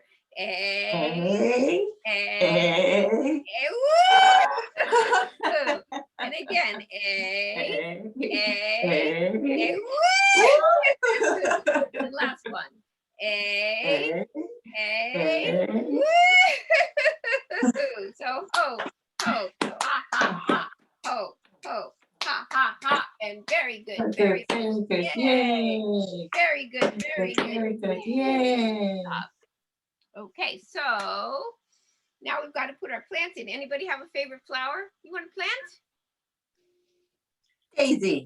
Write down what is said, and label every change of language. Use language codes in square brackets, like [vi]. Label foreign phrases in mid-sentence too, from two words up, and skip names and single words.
[en] A. Woo! And again, A. Woo! The last one. A. Woo! So ho, ha, ha, ho, ha, ha, and very good, very good. Yay! Very good, very good. Yay! Okay, so now we've got to put our plants in. Anybody have a favorite flower you want to plant? Daisy.